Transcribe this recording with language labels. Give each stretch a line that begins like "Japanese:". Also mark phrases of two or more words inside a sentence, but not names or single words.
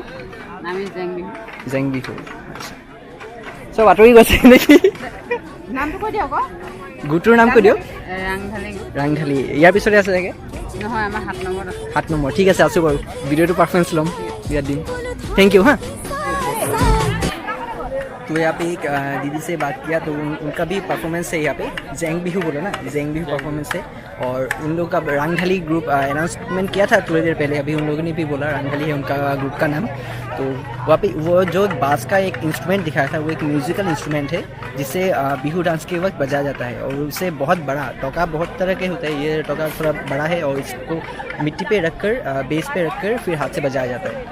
Assamese: জেং বিহু। চব আঁতৰি গৈছে নেকি? গোটটোৰ নাম কৈ দিয়ক। ৰাংঢালি। ইয়াৰ পিছতে আছে চাগে? নহয়, আমাৰ 7 নম্বৰ। ঠিক আছে, আছোঁ বাৰু। ভিডিঅ'টো পাৰফৰ্মেঞ্চ ল'ম, ইয়াত দিম।
English: thank you.
Hindi: हाँ, तो यहाँ पे एक दीदी से बात किया तो उनका भी परफॉर्मेंस है यहाँ पे, जैंग बिहू बोला ना, जैंग बिहू परफॉर्मेंस है। और उन लोग का रांगढाली ग्रुप अनाउंसमेंट किया था थोड़ी देर पहले, अभी उन लोगों ने भी बोला रांगढाली है उनका ग्रुप का नाम। तो वहाँ पे वो जो बांस का एक इंस्ट्रूमेंट दिखाया था, वो एक म्यूज़िकल इंस्ट्रूमेंट है जिसे बिहू डांस के वक्त बजाया जाता है और उससे बहुत बड़ा टोका, बहुत तरह के होता है, ये टोका थोड़ा बड़ा है और इसको मिट्टी पे रखकर बेस पे रखकर फिर हाथ से बजाया जाता है।